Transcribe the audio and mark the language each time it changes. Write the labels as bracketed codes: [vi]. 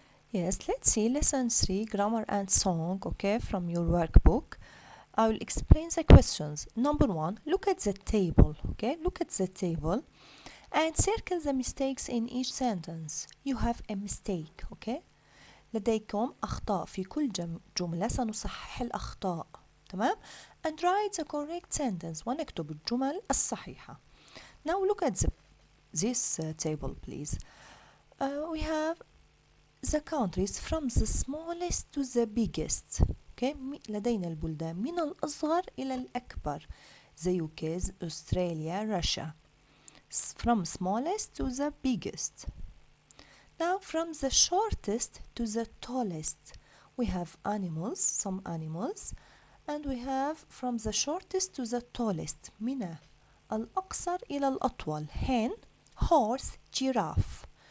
[en] Yes, let's see lesson 3, grammar and song, okay, from your workbook. I will explain the questions. Number 1, look at the table, okay? Look at the table and circle the mistakes in each sentence. You have a mistake, okay? [ar] لديكم أخطاء في كل جملة سنصحح الأخطاء، تمام؟ [en] And write the correct sentence [ar] ونكتب الجمل الصحيحة. [en] Now look at this table, please. We have the countries from the smallest to the biggest. Okay? [ar] لدينا البلدان من الأصغر إلى الأكبر. [en] The UK, Australia, Russia. From smallest to the biggest. Now from the shortest to the tallest. We have animals, some animals. And we have from the shortest to the tallest. [ar] من الأقصر إلى الأطول. [en] Hen, horse, giraffe.